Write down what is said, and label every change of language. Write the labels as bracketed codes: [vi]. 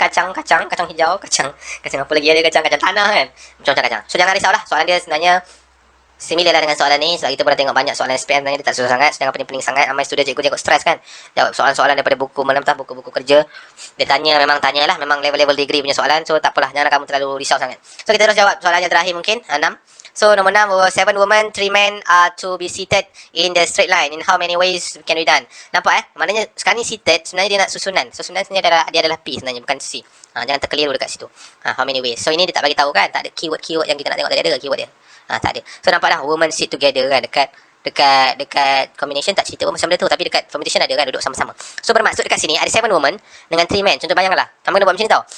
[ms] Kacang hijau, kacang apa lagi ada, kacang tanah kan. Macam-macam kacang. So, jangan risaulah. Soalan dia sebenarnya similar lah dengan soalan ni. Sebab kita pernah tengok banyak soalan SPM sebenarnya dia tak susah sangat. Sedangkan pening-pening sangat. Ramai student cikgu stres kan. Jawab soalan-soalan daripada buku malam tak, buku-buku kerja. Dia tanya, memang tanyalah. Memang level-level degree punya soalan. So, tak apalah. Jangan kamu terlalu risau sangat. So, kita terus jawab soalan yang terakhir mungkin. 6. [en] So, nombor 6, 7 women, 3 men are to be seated in the straight line. In how many ways can be done? [ms] Nampak Maknanya sekarang ni seated, sebenarnya dia nak susunan. Susunan sebenarnya dia adalah P sebenarnya, bukan C. Jangan terkeliru dekat situ. [en] How many ways. [ms] So, ini dia tak bagi tahu kan. Tak ada keyword yang kita nak tengok tadi, ada ke keyword dia? Tak ada. So, nampak dah [en] women sit together [ms] kan. Dekat combination tak cerita pun macam benda tu. Tapi dekat permutation ada kan, duduk sama-sama. So, bermaksud dekat sini ada 7 women dengan 3 men. Contoh bayangkanlah. Kamu kena buat macam ni tau.